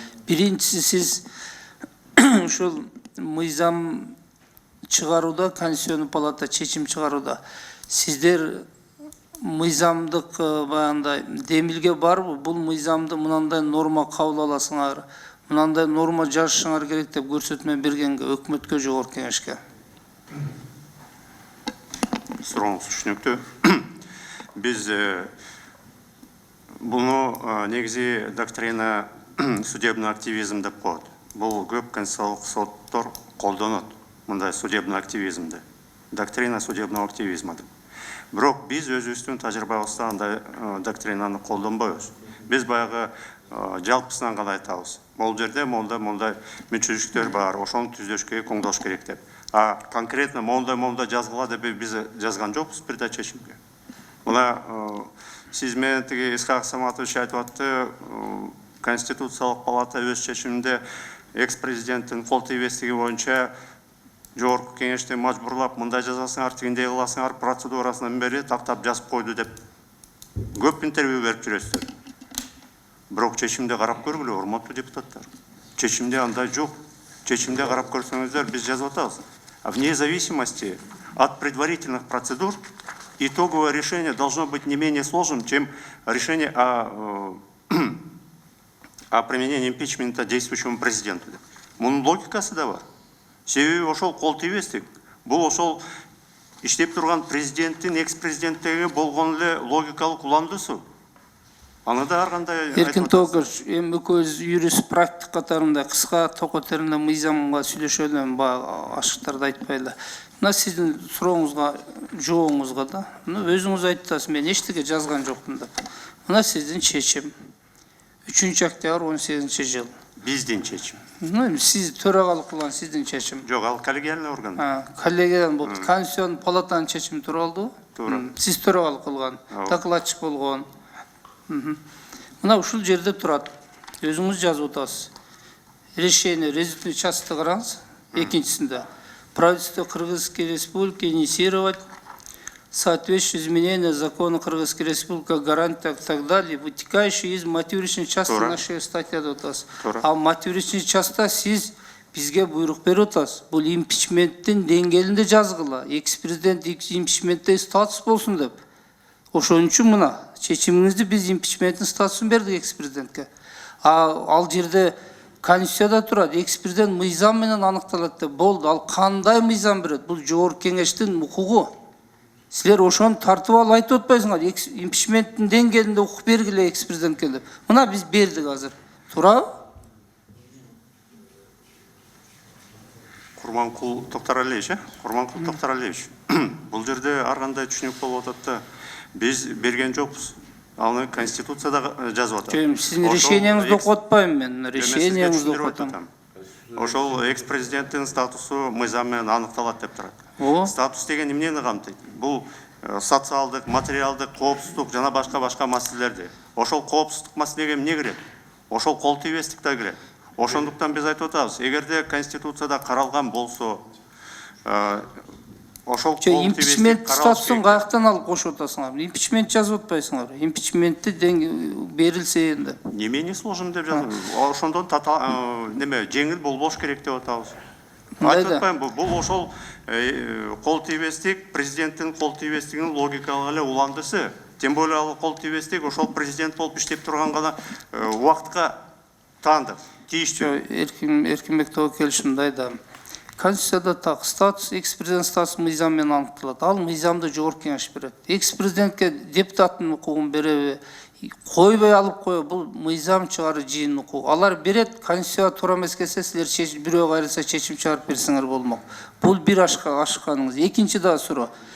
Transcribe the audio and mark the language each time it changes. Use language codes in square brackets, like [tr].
[ky] Биринчиси, сиз ушул мыйзам чыгарууда, Конституционный палата чечим чыгарууда сиздер мыйзамдык баягындай демилге барбы? Бул мыйзамды мынандай норма кабыл аласыңар, мынандай норма жазышыңар керек деп көрсөтмө бергенге, өкмөткө, жогорку кеңешке. Сурооңуз түшүнүктүү. Биз буну негизи доктрина судебный активизм деп коет. Бул көп конституциялык соттор колдонот мындай судебный активизмди. [ru] Доктрина судебного активизма [ky] деп. Бирок биз өзүбүздүн тажрыйбабызда андай доктринаны колдонбойбуз. Биз баягы жалпысынан гана айтабыз. Бул жерде мондай мүчөчүлүктөр бар, ошону түзөшкө коңдош керек деп. Конкретно мондай жазгыла деп биз жазган жокпуз бир да чечимге. Мына сиз менен тиги Исхак Саматович айтып атты, Конституциялык палата өз чечиминде экс-президенттин кол тийбестиги боюнча жогорку кеңешти мажбурлап, мындай жазасыңар, тигиндей кыласыңар, процедурасынан бери тактап жазып койду деп көп интервью берип жүрөсүздөр. Бирок чечимде карап көргүлө, урматтуу депутаттар. Чечимде андай жок. Чечимде карап көрсөңүздөр, биз жазып атабыз. [ru] Вне зависимости от предварительных процедур итоговое решение должно быть не менее сложным, чем решение о применении импичмента действующему президенту. [ky] Мунун логикасы да бар. Себеби ошол кол тийбестик. Бул ошол иштеп турган президенттин, экс-президенттиги болгон эле логикалык уландысуу. Аны да ар кандай Эркин Тобокович, эми экөөбүз юрист практик катарында кыска токотеринде мыйзамга сүйлөшөлү, ашыктарды айтпайлы. Мына сиздин сурооңузга, жообуңузга да, өзүңүз айттыңыз, мен эчтеке жазган жокмун деп. Мына сиздин чечим. 3-октябрь 18-жыл. Биздин чечим. Сиз төрагалык кылган сиздин чечим. Жок, ал коллегиальный орган. Коллегиальный болду. Конституционный палатанын чечими тууралуу. Туура. Сиз төрагалык кылган, докладчик болгон. Мына ушул жерде турат. Өзүңүз жазып атасыз. [ru] Решение результативной части караңыз. Экинчисинде. Правительство Кыргызской Республики инициировать соответствующее изменение закона Кыргызской Республики о гарантиях и так далее, вытекающие из мотивированной части нашей статьи. А мотивированной части [ky] сиз бизге буйрук берип атасыз. Бул импичменттин деңгээлинде жазгыла. Экс-президент импичментте статус болсун деп. Ошон үчүн мына чечимиңизди биз импичменттин статусун бердик экс-президентке. Ал жерде Конституцияда турат, экс-президент мыйзам менен аныкталат деп болду. Ал кандай мыйзам берет? Бул жогорку кеңештин укугу. Силер ошону тартып алып айтып атпайсыңар, импичменттин деңгээлинде укук бергиле экс-президентке деп. Мына биз бердик азыр. Туурабы? Курманкул Токтаралиевич, Курманкул Токтаралиевич. Бул жерде ар кандай түшүнүк болуп атат да, биз берген жокпуз. Аны Конституцияда жазып атат. Сиздин решениеңизди окуп атпайм мен, решениеңизди окуп атам. Ошол экс-президенттин статусу мыйзам менен аныкталат деп турат. Статус деген эмнени камтыйт? Бул социалдык, материалдык, коопсуздук жана башка маселелерди. Ошол коопсуздук маселеге эмне кирет? Ошол кол тийбестик да кирет. Ошондуктан биз айтып атабыз, эгерде Конституцияда каралган болсо, ошол импичмент статусун каяктан алып кошуп атасыңар? Импичмент жазып атпайсыңар. Импичментти берилсе энди. [ru] Не менее сложным [ky] деп жазып. Ошондон жеңил болбош керек деп атабыз. Айтып атпайм, бул ошол кол тийбестик, президенттин кол тийбестигинин логикалык эле уландысы. Тем более ал кол тийбестик ошол президент болуп иштеп турган гана убакытка таандык, тийиштүү. Эркинбек Тобокелович мындай да. Конституцияда так статус, экс-президент статус мыйзам менен аныкталат. Ал мыйзамды жогорку кеңеш берет. Экс-президентке депутаттын укугун береби, койбой алып кое, бул мыйзам чыгаруу жыйын укугу. Алар берет, Конституцияга туура эмес келсе, силер бирөө кайрылса чечим чыгарып берсеңер болмок. Бул бир ашканыңыз. Экинчи да суроо.